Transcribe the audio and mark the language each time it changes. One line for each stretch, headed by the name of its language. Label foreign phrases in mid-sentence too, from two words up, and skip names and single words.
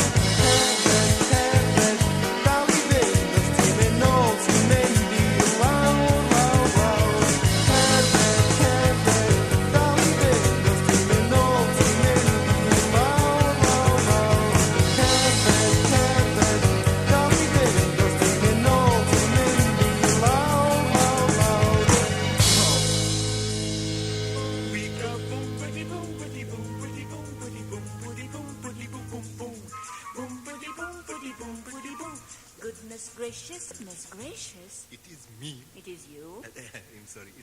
Welsh: Cerdded, cerdded, dal i fynd Os ti'n mynd nôl, ti'n mynd i lawr, lawr, lawr Cerdded, cerdded, dal i fynd Os ti'n mynd nôl, ti'n mynd i lawr, lawr, lawr Cerdded, cerdded, dal i fynd Os ti'n mynd nôl, ti'n mynd i lawr, lawr, lawr
English: We go boom, bitty boom, bitty boom, bitty boom, bitty boom, bitty boom, bitty boom, boom, boom. Boom, bitty boom, bitty boom, bitty boom. Goodness gracious, Miss Gracious. It is me. It is you.